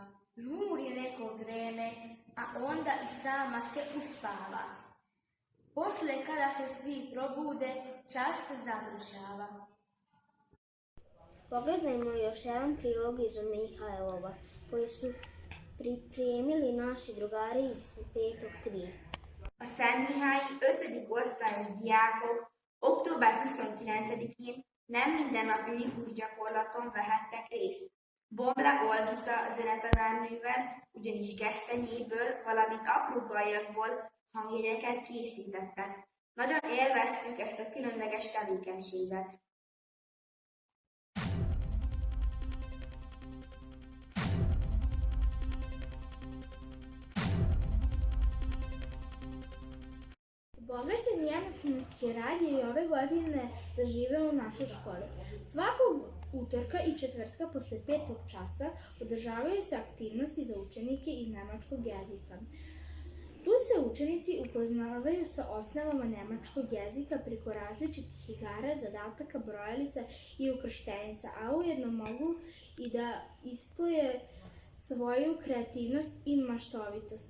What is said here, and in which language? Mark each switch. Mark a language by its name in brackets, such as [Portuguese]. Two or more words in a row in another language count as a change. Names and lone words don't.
[Serbian] Žmuri neko vreme, a onda i sama se uspava. Posle kada se svi probude, čas se završava. Pogledajmo još jedan prilog iz Mihajlova, koji su pripremili naši drugari iz 5.3. [Hungarian] A Szentmihályi 5. osztályos diákok október 29-én nem mindennapi liturgikus gyakorlaton vehettek részt. Bomle Olgica zenetanárnővel ugyanis gesztenyéből, valamint apró gallyakból hangjegyeket készítettek. Nagyon élveztük ezt a különleges tevékenységet. [Serbian] Bogaćen jednosmenski rad je i ove godine zaživeo u našoj školi. Svakog utorka i četvrtka posle 5. časa održavaju se aktivnosti za učenike iz nemačkog jezika. Tu se učenici upoznavaju sa osnovama nemačkog jezika preko različitih igara, zadataka, brojalica i ukrštenica, a ujedno mogu i da ispoje svoju kreativnost i maštovitost.